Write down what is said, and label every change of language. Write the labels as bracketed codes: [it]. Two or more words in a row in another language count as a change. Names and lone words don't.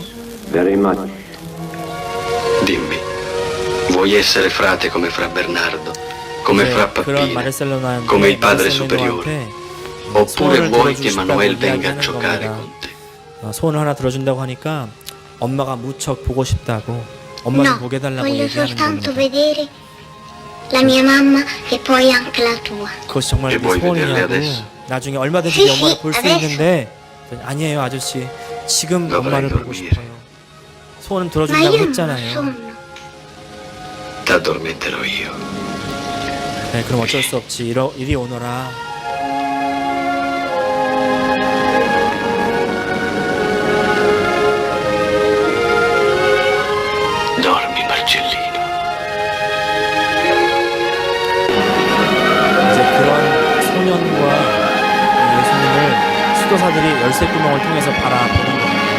[en] Very much. [it] Dimmi, vuoi essere frate come fra Bernardo, come [ko] 이제 [it] fra [ko] 그런 [it] Pappina, [ko] 마르셀로나한테 [it] come il padre superiore? Oppure [ko] 소원을 [it] vuoi che [ko] 들어주고 [it] Manuel [ko] 싶다고 [it] venga a [ko] 이야기하는 [it] giocare [ko] 겁니다. [it] con te? [ko] 소원을 하나 들어준다고 하니까 엄마가 무척 보고 싶다고 엄마 좀 보게 해달라고 [it] voglio [ko] 얘기하는 [it] soltanto [ko] 겁니다. [it] vedere la mia mamma e poi anche la tua. [ko] 그것이 정말 [it] E [ko] 네 [it] vuoi vederle [ko] 소원이냐고 [it] adesso? [ko] 나중에 얼마든지 네 엄마를 볼 수 있는데 아니에요 아저씨 지금 엄마를 보고 싶어요. 소원은 [it] Ma [ko] 들어준다고 [it] io non ho [ko] 했잖아요. [it] sonno. T'addormenterò io. [ko] 네, 그럼 어쩔 수 없지. 이리 오너라. [it] Dormi, Marcellino. [ko] 이제 그런 소년과 예수님을 수도사들이 열쇠구멍을 통해서 바라보는 겁니다.